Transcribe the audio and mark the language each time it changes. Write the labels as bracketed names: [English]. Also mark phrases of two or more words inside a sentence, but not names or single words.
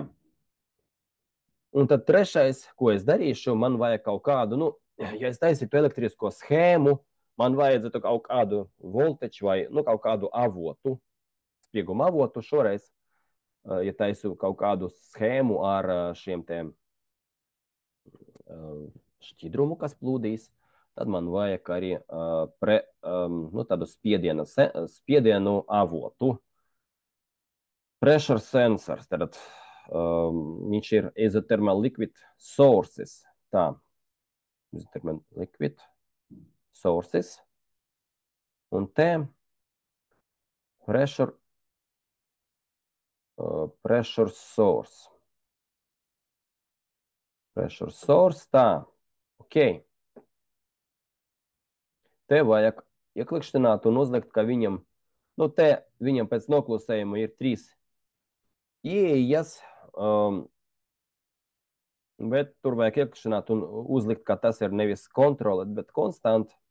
[Latvian] Un tad trešais, ko es darīšu, man vajag kaut kādu, nu, ja es taisītu elektrisko schēmu, man vajadzētu kaut kādu volteču vai, nu, kaut kādu avotu, spieguma avotu šoreiz, ja taisu kaut kādu schēmu ar šiem tiem šķidrumu, kas plūdīs, tad man vajag arī tādu spiedienu avotu. [English] Pressure sensors, [Latvian] tad viņš ir [English] isothermal liquid sources. Tā, isothermal liquid sources. [Latvian] Un te [English] pressure source. Pressure source, [Latvian] tā, ok. Te vajag ieklikšķināt un uzlikt, ka viņam, nu te viņam pēc noklusējuma ir 3 ieejas, bet tur vajag ieklikšķināt un uzlikt, ka tas ir nevis kontrolēt, bet konstant.